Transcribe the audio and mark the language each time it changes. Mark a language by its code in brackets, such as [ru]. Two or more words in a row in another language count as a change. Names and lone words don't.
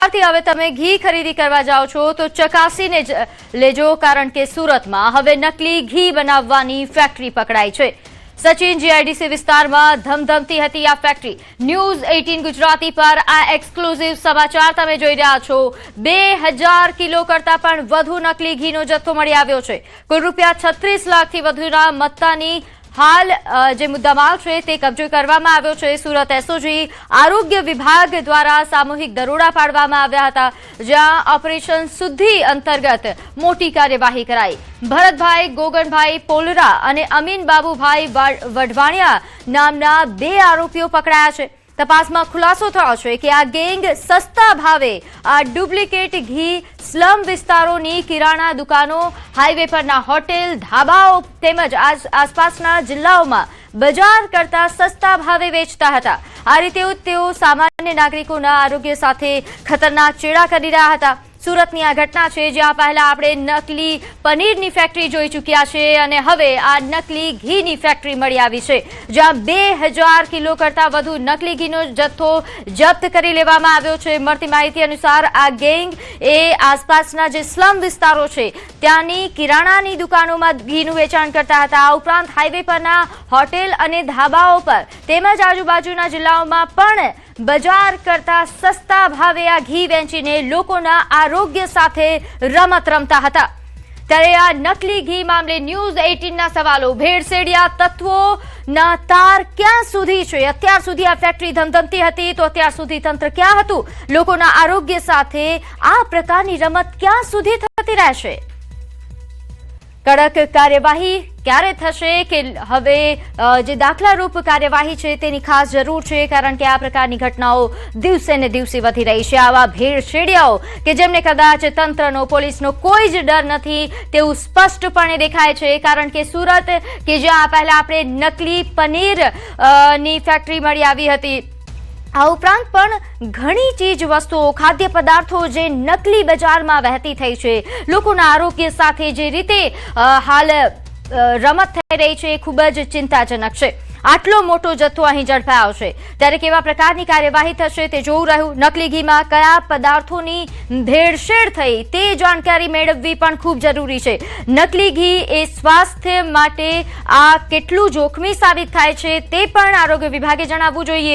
[gu] થી હવે તમે ઘી ખરીદી કરવા જાઓ છો તો ચકાસીને જ લેજો, કારણ કે સુરતમાં હવે નકલી ઘી બનાવવાની ફેક્ટરી પકડાઈ છે। સચિન જીઆઈડીસી વિસ્તારમાં ધમધમતી હતી આ ફેક્ટરી। ન્યૂઝ 18 ગુજરાતી પર આ એક્સક્લુઝિવ સમાચાર તમે જોઈ રહ્યા છો। 2000 કિલો કરતા પણ વધુ નકલી ઘીનો જથ્થો મળી આવ્યો છે। કુલ રૂપિયા 36 લાખથી વધુના મત્તાની હાલ જે મુદ્દામાલ છે તે કબજે કરવામાં આવ્યો છે। સૂરત એસઓજી આરોગ્ય વિભાગ દ્વારા સામૂહિક દરોડા પાડવામાં આવ્યા હતા, જ્યાં ઑપરેશન સુધી અંતર્ગત મોટી કાર્યવાહી કરાઈ। ભરતભાઈ ગોગનભાઈ પોલરા અને અમીન બાબૂભાઈ વઢવાણિયા નામના 2 આરોપીઓ પકડાયા છે। તપાસમાં ખુલાસો થયો છે કે આ ગેંગ સસ્તા ભાવે આ ડુપ્લિકેટ ઘી સ્લમ વિસ્તારોની કિરાણા દુકાનો, હાઈવે પરના હોટેલ, ઢાબાઓ તેમજ આસપાસના જિલ્લાઓમાં બજાર કરતા સસ્તા ભાવે વેચતા હતા। આ રીતે તેઓ સામાન્ય નાગરિકોના આરોગ્ય સાથે ખતરનાક ચેડા કરી રહ્યા હતા। સૂરતની આ ઘટના છે, જ્યાં પહેલા આપણે નકલી પનીરની ફેક્ટરી જોઈ ચૂક્યા છે અને હવે આ નકલી ઘીની ફેક્ટરી મળી આવી છે, જ્યાં 2000 કિલો કરતા વધુ નકલી ઘીનો જથ્થો જપ્ત કરી લેવામાં આવ્યો છે। મળતી માહિતી અનુસાર આ ગેંગ એ આસપાસના જે સ્લમ વિસ્તારો છે ત્યાંની કિરાણાની દુકાનોમાં ઘીનું વેચાણ કરતા હતા। આ ઉપરાંત હાઈવે પરના હોટેલ અને ધાબાઓ પર તેમજ આજુબાજુના જિલ્લાઓમાં પણ બજાર કરતા સસ્તા ભાવે આ ઘી વેચીને લોકોના આરોગ્ય સાથે રમત રમતા હતા। ત્યારે આ નકલી ઘી મામલે ન્યૂઝ 18 ના સવાલો, ભેળસેળિયા તત્વોના તાર ક્યાં સુધી છે? અત્યાર સુધી આ ફેક્ટરી ધમધમતી હતી તો અત્યાર સુધી તંત્ર ક્યાં હતું? લોકોના આરોગ્ય સાથે આ પ્રકારની રમત ક્યાં સુધી થતી રહેશે? કડક કાર્યવાહી ક્યારે થશે કે હવે જે દાખલારૂપ કાર્યવાહી છે તેની ખાસ જરૂર છે, કારણ કે આ પ્રકારની ઘટનાઓ દિવસે ને દિવસે વધી રહી છે। આવા ભેળસેળિયાઓ કે જેમને કદાચ તંત્રનો પોલીસનો કોઈ જ ડર નથી તેવું સ્પષ્ટપણે દેખાય છે, કારણ કે સૂરત કે જ્યાં પહેલા આપણે નકલી પનીર ની ફેક્ટરી મળી આવી હતી, આ ઉપરાંત પણ ઘણી ચીજ વસ્તુઓ, ખાદ્ય પદાર્થો જે નકલી બજારમાં વહેતી થઈ છે। લોકોના આરોગ્ય સાથે જે રીતે હાલ રમત થઈ રહી છે ખૂબ જ ચિંતાજનક છે। આટલો મોટો જથ્થો અહીં ઝડપાયો છે, ત્યારે કેવા પ્રકારની કાર્યવાહી થશે તે જોવું રહ્યું। નકલી ઘીમાં કયા પદાર્થોની ભેળસેળ થઈ તે જાણકારી મેળવવી પણ ખૂબ જરૂરી છે। નકલી ઘી એ સ્વાસ્થ્ય માટે આ કેટલું જોખમી સાબિત થાય છે તે પણ આરોગ્ય વિભાગે જણાવવું જોઈએ।